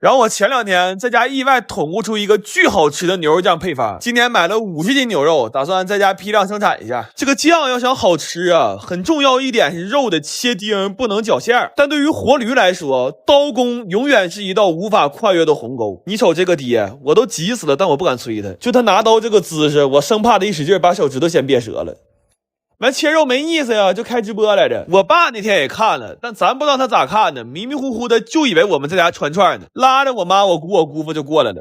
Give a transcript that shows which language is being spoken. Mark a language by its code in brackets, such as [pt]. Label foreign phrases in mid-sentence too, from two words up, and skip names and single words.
[zh] 然後我前2天在家意外捅咕出一個巨好吃的牛肉醬配方。今年買了50斤牛肉，打算在家批量生產一下。這個醬要想好吃啊，很重要一點是肉的切丁不能絞餡。但對於活驢來說，刀工永遠是一道無法跨越的鴻溝。你瞅這個爹，我都急死了，但我不敢催他。就他拿刀這個姿勢，我生怕他一使勁把手指頭先憋折了。完切肉沒意思呀，就開直播來着。我爸那天也看了，但咱不知道他咋看的，迷迷糊糊的就以為我們在家串串呢，拉着我媽、我姑、我姑父就過來了。